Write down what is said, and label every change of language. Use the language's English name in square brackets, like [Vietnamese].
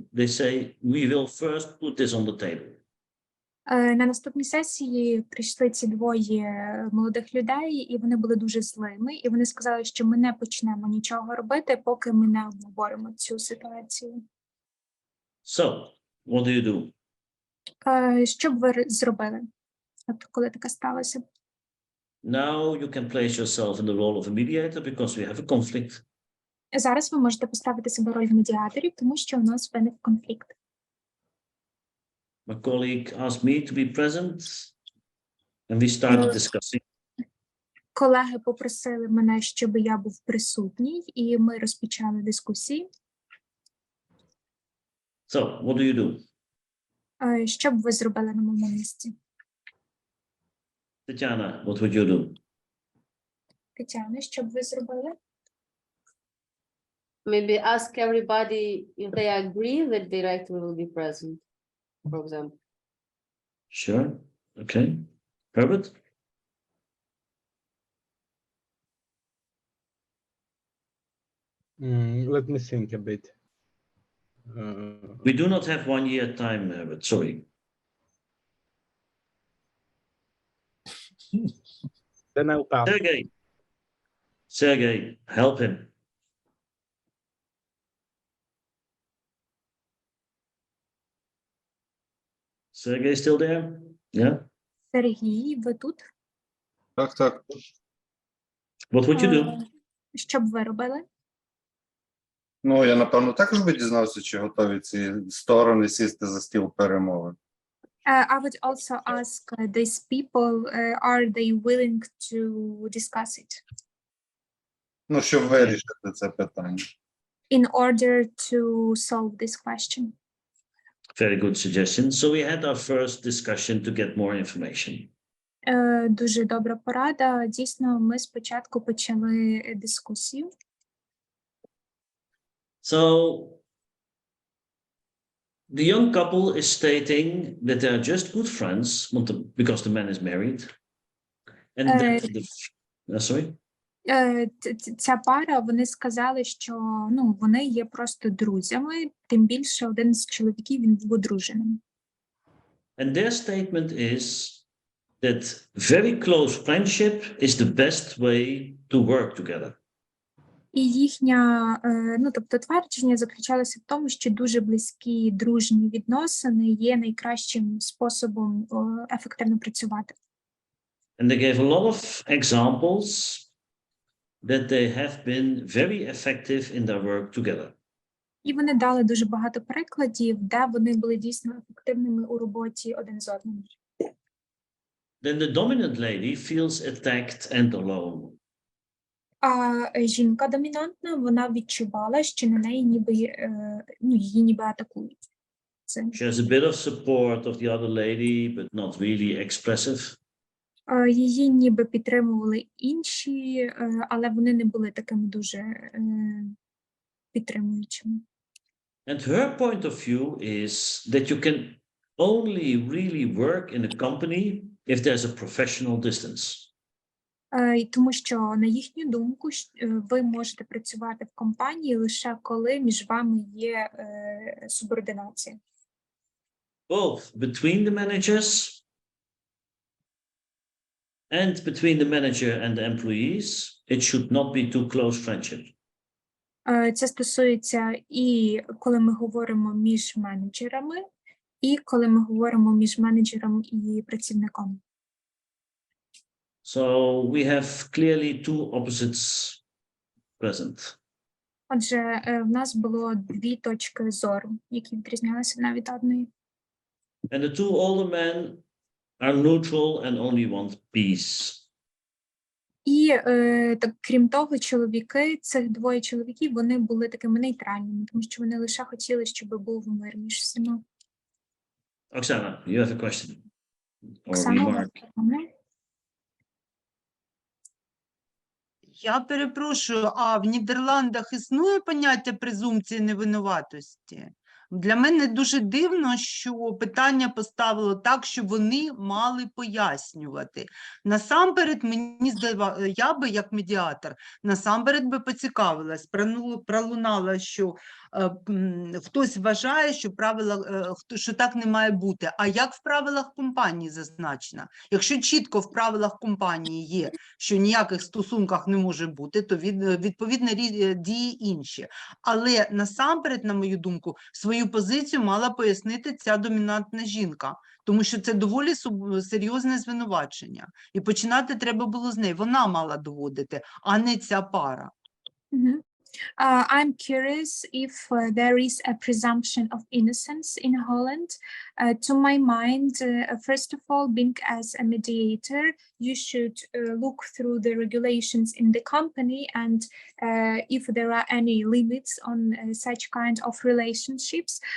[English] They say, we will first put this on the table. [Ukrainian] На наступній сесії прийшли ці двоє молодих людей, і вони були дуже злими, і вони сказали, що ми не почнемо нічого робити, поки ми не обговоримо цю ситуацію. [English] So, what do you do? [Ukrainian] Що б ви зробили, коли таке сталося? [English] Now you can place yourself in the role of a mediator because we have a conflict. [Ukrainian] Зараз ви можете поставити себе в роль медіаторів, тому що у нас виник конфлікт. [English] My colleague asked me to be present, and we started discussing. [Ukrainian] Колеги попросили мене, щоб я був присутній, і ми розпочали дискусії. [English] So, what do you do? [Ukrainian] Що б ви зробили на моєму місці? [English] Tatiana, what would you do? [Ukrainian] Тетяна, що б ви зробили? [English] Maybe ask everybody if they agree that the director will be present, for example. Sure. Okay. Herbert? Let me think a bit. We do not have 1 year time, Herbert. Sorry. Then I'll pass. Sergey, help him. Sergey still there? Yeah. [Ukrainian] Сергій, ви тут? Так, так. [English] What would you do? [Ukrainian] Що б ви робили? Ну, я, напевно, також би дізнався, чи готові ці сторони сісти за стіл перемовин. [English] I would also ask these people, are they willing to discuss it [Ukrainian] Ну, щоб вирішити це питання. [English] in order to solve this question? Very good suggestion. So we had our first discussion to get more information. [Ukrainian] Дуже добра порада. Дійсно, ми спочатку почали дискусію. [English] So the young couple is stating that they are just good friends because the man is married. And sorry? [Ukrainian] Ця пара, вони сказали, що вони є просто друзями, тим більше один з чоловіків, він був одруженим. [English] And their statement is that very close friendship is the best way to work together. [Ukrainian] І їхня, тобто твердження заключалося в тому, що дуже близькі дружні відносини є найкращим способом ефективно працювати. [English] And they gave a lot of examples that they have been very effective in their work together. [Ukrainian] І вони дали дуже багато прикладів, де вони були дійсно ефективними у роботі один з одним. [English] Then the dominant lady feels attacked and alone. [Ukrainian] А жінка домінантна, вона відчувала, що на неї її ніби атакують. [English] She has a bit of support of the other lady, but not really expressive. [Ukrainian] Її ніби підтримували інші, але вони не були такими дуже підтримуючими. [English] And her point of view is that you can only really work in a company if there's a professional distance. [Ukrainian] Тому що, на їхню думку, ви можете працювати в компанії лише коли між вами є субординація. [English] Both between the managers and between the manager and the employees, it should not be too close friendship. [Ukrainian] Це стосується і коли ми говоримо між менеджерами, і коли ми говоримо між менеджером і працівником. [English] So we have clearly two opposites present. [Ukrainian] Отже, в нас було дві точки зору, які відрізнялися одна від одної. [English] And the two older men are neutral and only want peace. [Ukrainian] І так, крім того, цих двоє чоловіків, вони були такими нейтральними, тому що вони лише хотіли, щоб був мир між всіма. [English] Oksana, you have a question or [Ukrainian] Оксана, [English] remark? [Ukrainian] Я перепрошую, а в Нідерландах існує поняття презумпції невинуватості? Для мене дуже дивно, що питання поставило так, що вони мали пояснювати. Насамперед, мені здавалося, я би як медіатор, насамперед би поцікавилась, пролунала, що хтось вважає, що що так не має бути. А як в правилах компанії зазначено? Якщо чітко в правилах компанії є, що ніяких стосунках не може бути, то відповідно дії інші. Але насамперед, на мою думку, свою позицію мала пояснити ця домінантна жінка, тому що це доволі серйозне звинувачення. І починати треба було з неї. Вона мала доводити, а не ця пара. [English] I'm curious if there is a presumption of innocence in Holland. To my mind, first of all, being as a mediator, you should look through the regulations in the company and if there are any limits on such kind of relationships.